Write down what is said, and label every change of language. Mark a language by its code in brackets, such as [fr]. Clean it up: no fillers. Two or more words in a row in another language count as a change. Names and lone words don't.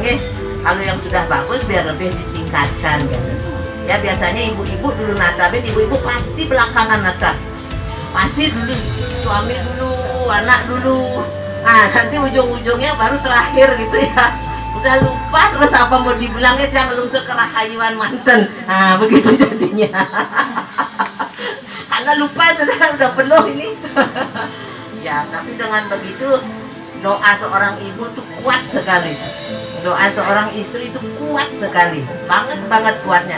[id] Kalau yang sudah bagus biar lebih ditingkatkan kan. Ya biasanya ibu-ibu dulu natapin, ibu-ibu pasti belakangan natap. Pasti dulu suami dulu, anak dulu. Nah nanti ujung-ujungnya baru terakhir gitu ya. Udah lupa terus apa mau dibilangnya, jangan [ban] lungsur ke rahayuan manten. [id] Nah begitu jadinya. Karena lupa sudah penuh ini. Ya tapi dengan begitu doa seorang ibu tuh kuat sekali. Doa seorang istri itu kuat sekali, banget kuatnya.